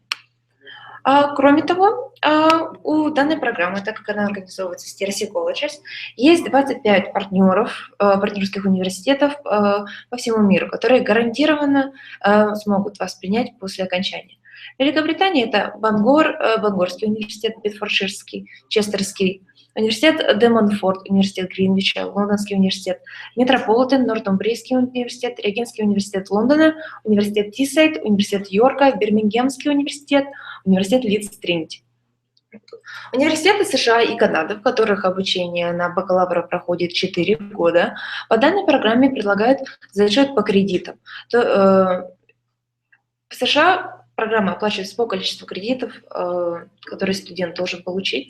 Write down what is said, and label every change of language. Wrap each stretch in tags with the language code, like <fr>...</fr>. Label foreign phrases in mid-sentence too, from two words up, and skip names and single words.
<ru>Кроме того, у данной программы, так как она организовывается с TRC Colleges, есть 25 партнеров, партнерских университетов по всему миру, которые гарантированно смогут вас принять после окончания. В Великобритании это Бангорский университет, Битфордширский, Честерский университет, Де Монфорт, университет Гринвича, Лондонский университет, Метрополитен, Нортумбрийский университет, Регенский университет Лондона, университет Тисайд, университет Йорка, Бирмингемский университет, университет Лидс Тринити. Университеты США и Канады, в которых обучение на бакалавра проходит 4 года, по данной программе предлагают зачет по кредитам. В США программа оплачивается по количеству кредитов, которые студент должен получить.</ru>